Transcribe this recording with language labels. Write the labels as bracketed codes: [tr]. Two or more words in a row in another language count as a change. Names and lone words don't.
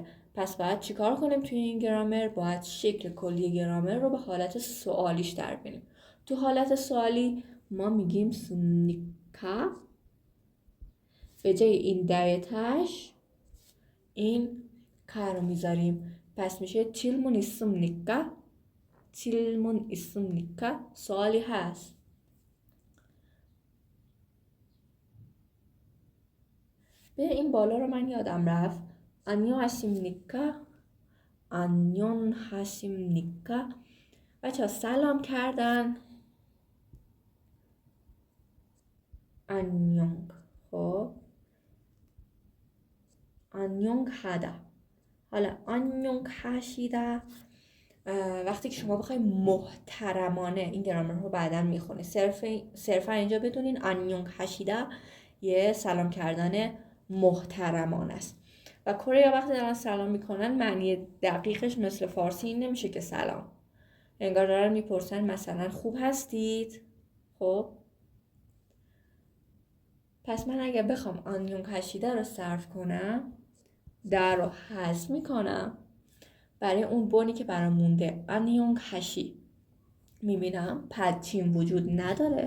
[fa] پس باید چیکار کنیم توی این گرامر؟ باید شکل کلی گرامر رو به حالت سوالیش در بیاریم. تو حالت سوالی ما میگیم سمنیکا، به جای این دایتش این کا رو میذاریم. پس میشه [ko] 질문 있습니까؟ 질문 있습니까؟ [fa] سوالی هست. به این بالا رو من یادم رفت. [ko] 안녕하십니까؟ 안녕하십니까؟ [fa] بچه ها سلام کردن. [ko] 안녕. خب 안녕 하다. [fa] حالا [ko] 안녕 하시다 [fa] وقتی که شما بخوای محترمانه، این گرامر رو بعداً میخونه، صرفا اینجا بدونین [ko] 안녕 하시다 [fa] یه سلام کردن محترمانه است. و کره وقتی دارن سلام میکنن معنی دقیقش مثل فارسی این نمیشه که سلام، انگار دارن میپرسن مثلا خوب هستید. خب پس من اگه بخوام آنیون کشیده رو صرف کنم، در رو حذف میکنم، برای اون بونی که برام مونده آنیون کشی میبینم پدچیم وجود نداره.